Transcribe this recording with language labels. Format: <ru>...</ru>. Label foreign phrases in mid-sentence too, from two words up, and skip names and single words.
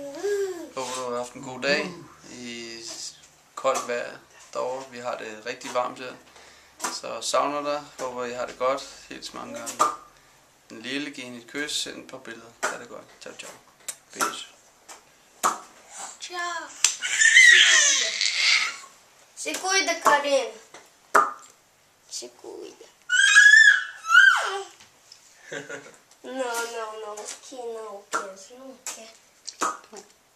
<da>Håber du har haft en god dag i koldt vejr derovre. Vi har det rigtig varmt her. Så savner dig. Håber I har det godt. Hils mange gange. En lille, giv hende et kys. Send et par billeder. Ha' det godt.</da> <it>Ciao, ciao. Peace. Ciao.</it> <pt>Se cuida, Karin. Se cuida. No, que não quer, não quer.</pt>